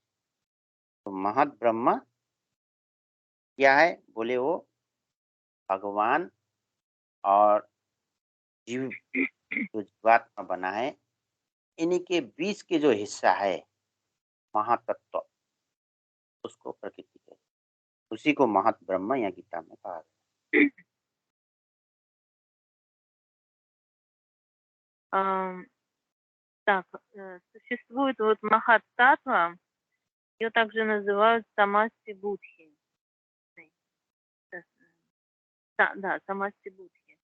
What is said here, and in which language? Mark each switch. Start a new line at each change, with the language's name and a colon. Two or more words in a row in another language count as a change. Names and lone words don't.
Hindi: तो महत ब्रह्म क्या है बोले, वो भगवान और जीव जो जीवात्मा बना है, इन्हीं के बीच के जो हिस्सा है महातत्व, उसको प्रकृति कहते हैं। उसी को महत ब्रह्म या गीता में कहा गया।
Russian: Так, существует вот Махат-татва, ее также называют Самасти Будхи. Да, Самасти Будхи.